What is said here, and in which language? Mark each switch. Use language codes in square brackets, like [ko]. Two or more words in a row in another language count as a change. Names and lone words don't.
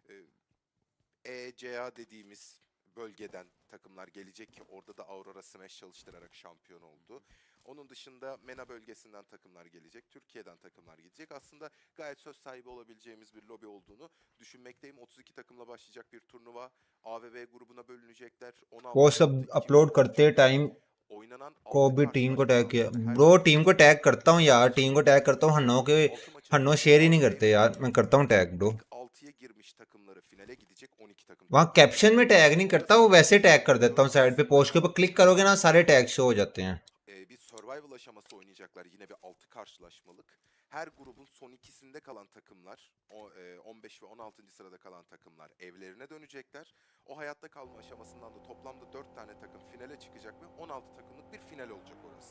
[tr] EECA dediğimiz bölgeden takımlar gelecek ki orada da Aurora Smash çalıştırarak şampiyon oldu. Onun dışında MENA bölgesinden takımlar gelecek. Türkiye'den takımlar gelecek. Aslında gayet söz sahibi olabileceğimiz bir lobi olduğunu düşünmekteyim. 32 takımla başlayacak bir turnuva. AVB grubuna bölünecekler. [hi] वो सब अपलोड करते टाइम को भी टीम को टैग किया. ब्रो टीम को टैग करता हूँ यार, टीम को टैग करता हूँ. हन्नो शेयर ही नहीं करते यार. मैं करता हूँ टैग ब्रो. वहाँ कैप्शन में टैग नहीं करता, वो वैसे टैग कर देता हूँ. साइड पे पोस्ट के ऊपर क्लिक करोगे ना, सारे टैग शो हो जाते हैं. [tr] Bir survival aşaması oynayacaklar. Yine bir 6 karşılaşmalık. Her grubun son ikisinde kalan takımlar, 15 ve 16. sırada kalan takımlar evlerine dönecekler. O hayatta kalma aşamasından da toplamda 4 tane takım finale çıkacak ve 16 takımlık bir final olacak orası.